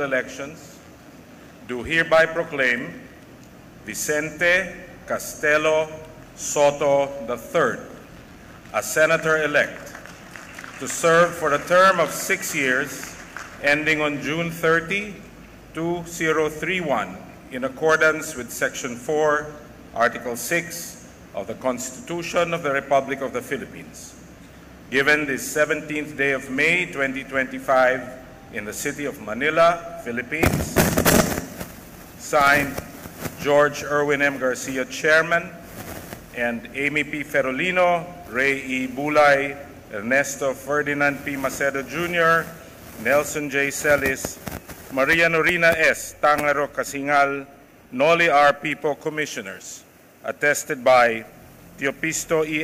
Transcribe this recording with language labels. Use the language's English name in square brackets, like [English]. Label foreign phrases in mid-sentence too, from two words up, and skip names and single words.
[English] elections, do hereby proclaim Vicente Castelo Soto III as Senator-elect to serve for a term of 6 years ending on June 30, 2031 in accordance with Section 4, Article 6 of the Constitution of the Republic of the Philippines. Given this 17th day of May 2025 in the city of Manila, Philippines, signed George Erwin M. Garcia, Chairman, and Amy P. Ferolino, Ray E. Bulay, Ernesto Ferdinand P. Maceda Jr., Nelson J. Celis, Maria Norina S. Tangaro Casingal, Noli R. Pipo Commissioners, attested by Teopisto E.